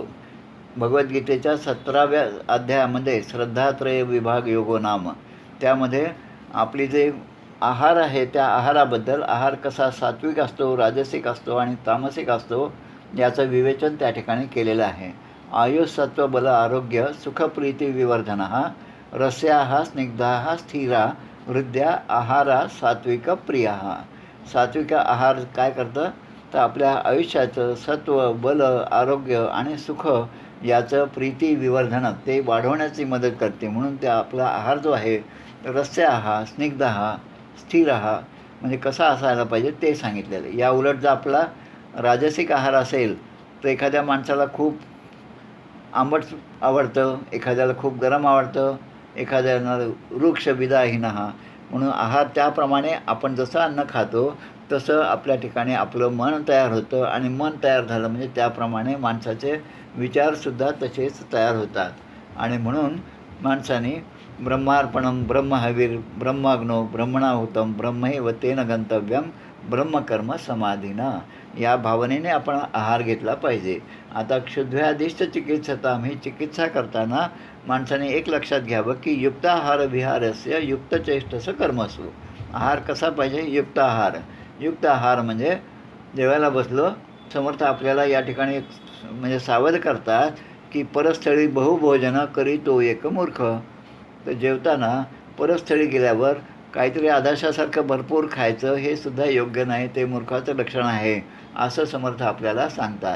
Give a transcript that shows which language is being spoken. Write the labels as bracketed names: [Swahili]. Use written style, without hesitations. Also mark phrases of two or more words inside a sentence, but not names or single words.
[Marathi] भगवद्गीतेच्या 17व्या अध्यायामध्ये [Sanskrit] श्रद्धात्रय विभाग योगो नाम, [Marathi] त्यामध्ये आपली जे आहार आहे त्या आहाराबद्दल, आहार कसा सात्विक असतो, राजसिक असतो आणि तामसिक असतो याचं विवेचन त्या ठिकाणी केलेलं आहे. [Sanskrit] आयुष सत्व बल आरोग्य सुखप्रीती विवर्धनः, रस्याः स्निग्धाः स्थिरा हृदया आहारा सात्विक प्रियाः. [Marathi] सात्विक आहार काय करतं तर आपल्या आयुष्याचं सत्व, बल, आरोग्य आणि सुख याचं प्रीती विवर्धन ते वाढवण्याची मदत करते. म्हणून त्या आपला आहार जो आहे [Sanskrit] रस्याः स्निग्धाः स्थिराः [Marathi] म्हणजे कसा असायला पाहिजे ते सांगितलेलं. या उलट जर आपला राजसिक आहार असेल तर एखाद्या माणसाला खूप आंबट आवडतं, एखाद्याला खूप गरम आवडतं, एखाद्याला [Sanskrit] वृक्ष विदाहीनः. [Marathi] म्हणून आहार त्याप्रमाणे आपण जसं अन्न खातो तसं आपल्या ठिकाणी आपलं मन तयार होतं आणि मन तयार झालं म्हणजे त्याप्रमाणे माणसाचे विचारसुद्धा तसेच तयार होतात. आणि म्हणून माणसाने [Sanskrit] ब्रह्मार्पणम ब्रह्महवीर ब्रह्माग्नो ब्रह्मणाहुतम ब्रह्मैव तेन गंतव्यम ब्रह्मकर्म समाधीना, [Marathi] या भावनेने आपण आहार घेतला पाहिजे. आता [Sanskrit] क्षुद्व्याधिष्ट चिकित्सताम, [Marathi] ही चिकित्सा करताना माणसाने एक लक्षात घ्यावं की [Sanskrit] युक्ताहार विहारस्य युक्तचेष्टस कर्मसु. [Marathi] आहार कसा पाहिजे? युक्त आहार. युक्त आहार म्हणजे जेवायला बसलो, समर्थ आपल्याला या ठिकाणी म्हणजे सावध करतात की परस्थळी बहुभोजन करी तो एक मूर्ख. तर जेवताना परस्थळी गेल्यावर काहीतरी आदाशासारखं भरपूर खायचं हे सुद्धा योग्य नाही, ते मूर्खाचं लक्षण आहे असं समर्थ आपल्याला सांगतात.